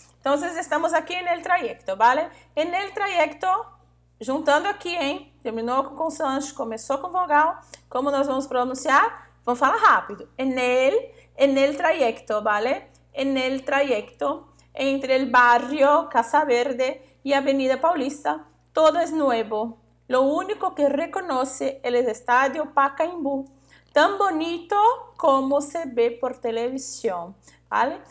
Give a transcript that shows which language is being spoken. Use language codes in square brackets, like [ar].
[pt] Então, estamos aqui no trayecto, vale? [es] En el trayecto, [pt] juntando aqui, hein? Terminou com consoante, começou com vogal. Como nós vamos pronunciar? Vamos falar rápido. [es] En el trayecto, ¿vale? En el trayecto entre el barrio Casa Verde y Avenida Paulista, todo es nuevo. Lo único que reconoce el estadio Pacaembu, tan bonito como se ve por televisión, ¿vale?